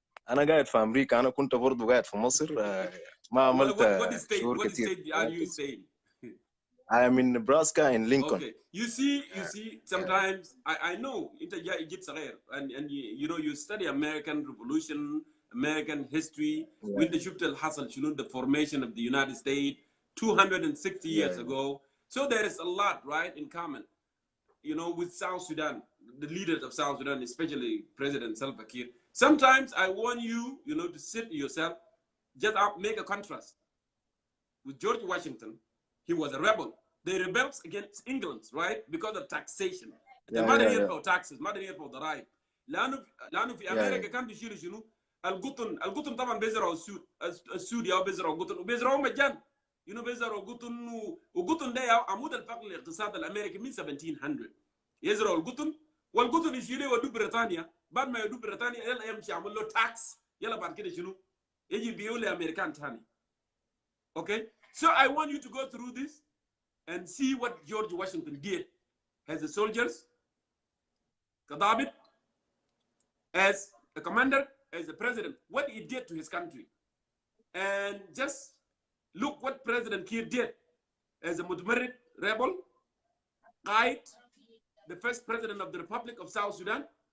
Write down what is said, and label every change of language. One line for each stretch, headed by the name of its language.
Arabic: انا قاعد في امريكا انا كنت برضه قاعد في مصر ما عملت شهور كتير
English: I am in Nebraska in Lincoln. Okay. You see sometimes I know
Arabic: انت جيت صغير
English: and you know you study American Revolution American history
Arabic: وانت شفت اللي حصل شنو
English: the formation of the United States 260 years ago so there is a lot right in common you know with South Sudan the leaders of South Sudan especially President Salva Kiir. Sometimes I want you know, to sit yourself, just make a contrast. With George Washington, he was a rebel. They rebelled against England, right? Because of taxation. The mother here for taxes, mother here for the right.
Arabic: لأنه في أمريكا كان بيشيلوا شنو؟ القطن طبعا بيزرعوا السود يا بيزرعوا القطن وبيزرعوا مجان.
English: You know
Arabic: بيزرعوا قطن وقطن ده عمود الفقر الاقتصاد الأمريكي من 1700. يزرعوا القطن والقطن يشيلوا ودوا بريطانيا. بعد ما يدوب بريطانيا يلا يمشي يعمل له تاكس يلا بعد كده شنو يجي بيقول لامريكان ثاني
English: okay so I want you to go through this and see what George Washington did as a soldiers
Arabic: كضابط
English: as a commander as a president what he did to his country and just look what President Kiir did as a
Arabic: متمرد
English: rebel
Arabic: قائد
English: the first president of the Republic of South Sudan